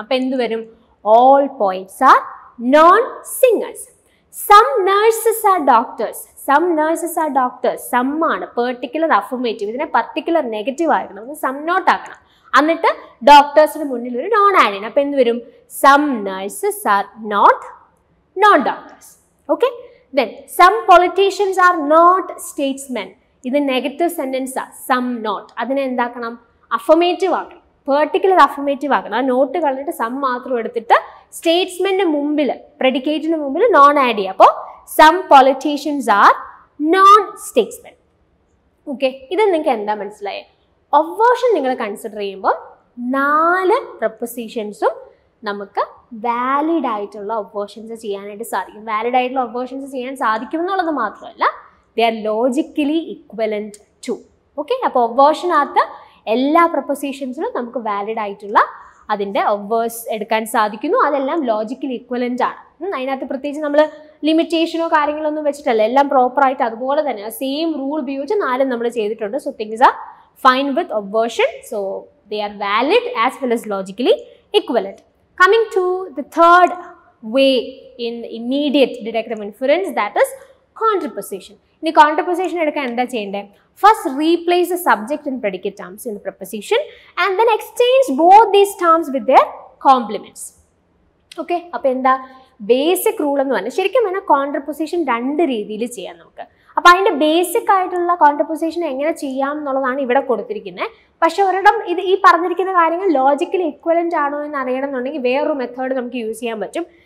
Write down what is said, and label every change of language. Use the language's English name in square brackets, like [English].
[Malayalam] അപ്പൊ എന്ത് വരും? [English] All poets are non singers. Some nurses are doctors. Some nurses are doctors. [Malayalam] Some ആണ് particular affirmative. ഇതിനെ particular negative ആക്കണം, ഒന്ന് സം നോട്ട് ആക്കണം. എന്നിട്ട് ഡോക്ടേഴ്സിന് മുന്നിൽ ഒരു നോൺ ആഡ് ചെയ്യണം. അപ്പൊ എന്ത് വരും? [English] Some nurses are not non doctors. Okay, then some politicians are not statesmen. [Malayalam] ഇത് നെഗറ്റീവ് സെന്റൻസ് ആ. സം നോട്ട്, അതിനെ എന്താക്കണം? അഫർമേറ്റീവ് ആക്കണം, പെർട്ടിക്കുലർ അഫർമേറ്റീവ് ആക്കണം. ആ നോട്ട് കളഞ്ഞിട്ട് സം മാത്രം എടുത്തിട്ട് സ്റ്റേറ്റ്സ്മെന്റിന്റെ മുമ്പിൽ, പ്രെഡിക്കേറ്റിന് മുമ്പിൽ നോൺ ആഡ് ചെയ്യുക. [English] അപ്പോൾ some politicians are non statesmen. [Malayalam] Okay, ഇത് നിങ്ങൾക്ക് എന്താ മനസ്സിലായേ? ഒബ്വേർഷൻ നിങ്ങൾ കൺസിഡർ ചെയ്യുമ്പോൾ 4 പ്രൊപ്പോസിഷൻസും നമുക്ക് വാലിഡ് ആയിട്ടുള്ള ഒബ്വേർഷൻസ് ചെയ്യാനായിട്ട് സാധിക്കും. വാലിഡ് ആയിട്ടുള്ള ഒബ്വേർഷൻസ് ചെയ്യാൻ സാധിക്കും എന്നുള്ളത് മാത്രമല്ല, [English] They are logically equivalent to. [Malayalam] Okay, അപ്പോൾ ഒബ്വേർഷനകത്ത് എല്ലാ പ്രൊപ്പോസിഷൻസിലും നമുക്ക് വാലിഡ് ആയിട്ടുള്ള അതിൻ്റെ ഒബ്വേഴ്സ് എടുക്കാൻ സാധിക്കുന്നു. അതെല്ലാം ലോജിക്കലി ഇക്വലന്റ് ആണ്. അതിനകത്ത് പ്രത്യേകിച്ച് നമ്മൾ ലിമിറ്റേഷനോ കാര്യങ്ങളോ ഒന്നും വെച്ചിട്ടല്ല, എല്ലാം പ്രോപ്പറായിട്ട് അതുപോലെ തന്നെ സെയിം റൂൾ ഉപയോഗിച്ച് 4 നമ്മൾ ചെയ്തിട്ടുണ്ട്. [English] So things are fine with obversion. So they are valid as well as logically equivalent. Coming to the third way in immediate deductive inference, that is contraposition. In contraposition [Malayalam] എടുക്കാൻ എന്താ ചെയ്യേണ്ടത്? [English] First replace the subject and predicate terms in the preposition and then exchange both these terms with their complements. [Malayalam] Okay, അപ്പോൾ എന്താ basic rule എന്ന് പറഞ്ഞാൽ? ശരിക്കും പറഞ്ഞാൽ കോൺട്രപ്പൊസിഷൻ 2 രീതിയിൽ ചെയ്യാം നമുക്ക്. അപ്പോൾ അതിൻ്റെ ബേസിക് ആയിട്ടുള്ള കോൺട്രപ്പൊസിഷൻ എങ്ങനെ ചെയ്യാം എന്നുള്ളതാണ് ഇവിടെ കൊടുത്തിരിക്കുന്നത്. പക്ഷെ ഒരിടം ഇത് ഈ പറഞ്ഞിരിക്കുന്ന കാര്യങ്ങൾ ലോജിക്കലി ഇക്വലന്റ് ആണോ എന്ന് അറിയണം എന്നുണ്ടെങ്കിൽ വേറൊരു മെത്തേഡ് നമുക്ക് യൂസ് ചെയ്യാൻ പറ്റും.